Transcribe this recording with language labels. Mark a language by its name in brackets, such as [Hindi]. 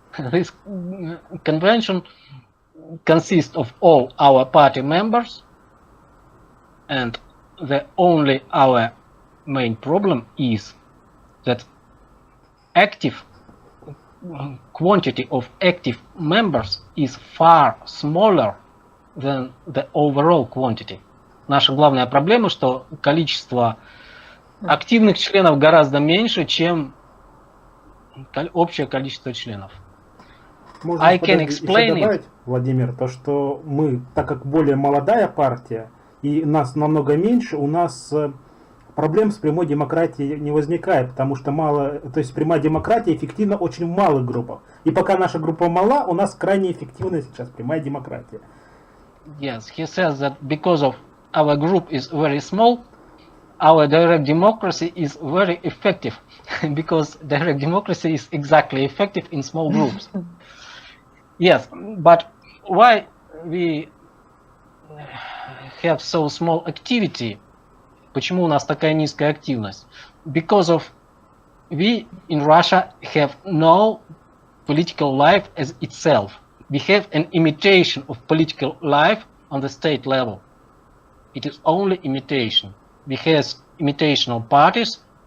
[English] This convention consists of all our party members, and the only our main problem is that active quantity of active members is far smaller than the overall quantity. [Russian] Наша главная проблема, что количество активных членов гораздо меньше, чем общее количество членов. Можно еще добавить, Владимир, то, что мы, так как более молодая партия и нас намного меньше, у нас проблем с прямой демократией не возникает, потому что мало, то есть прямая демократия эффективна очень в малых группах. И пока наша группа мала, у нас крайне эффективна сейчас прямая демократия. [English] Yes, he says that because of our group is very small, our direct democracy is very effective. Because direct democracy is exactly effective in small groups. Yes, but why we have so small activity? [Russian] Почему у нас такая низкая активность? [English] Because of we in Russia have no political life as itself. We have an imitation of political life on the state level. It is only imitation. We have imitational parties.